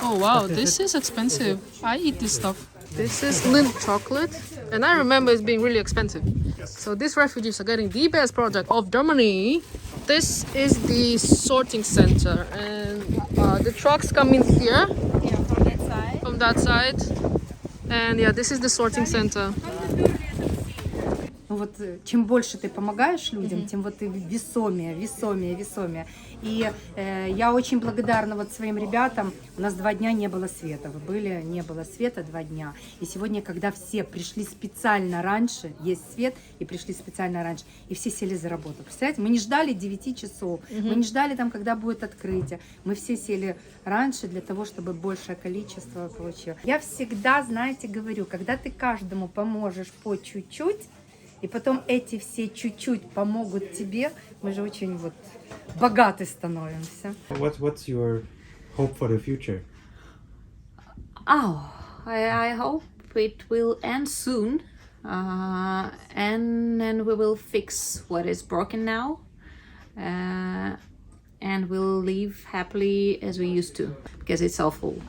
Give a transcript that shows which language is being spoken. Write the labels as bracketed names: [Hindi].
[English] Oh wow, this is expensive. I eat this stuff. This is Lindt chocolate, and I remember it's being really expensive. So these refugees are getting the best product of Germany. This is the sorting center, and the trucks come in here. Yeah, from that side. From that side. And yeah, this is the sorting center. [Russian] вот чем больше ты помогаешь людям, тем вот ты весомее. И я очень благодарна вот своим ребятам. У нас 2 дня не было света. Вы были, не было света 2 дня. И сегодня, когда все пришли специально раньше, есть свет, и пришли специально раньше, и все сели за работу. Представляете, мы не ждали 9 часов, мы не ждали там, когда будет открытие. Мы все сели раньше для того, чтобы большее количество получилось. Я всегда, знаете, говорю, когда ты каждому поможешь по чуть-чуть, и потом эти все чуть-чуть помогут тебе, мы же очень вот богаты становимся. [English] What's your hope for the future? Oh, I hope it will end soon, and then we will fix what is broken now, and we'll live happily as we used to, because it's awful.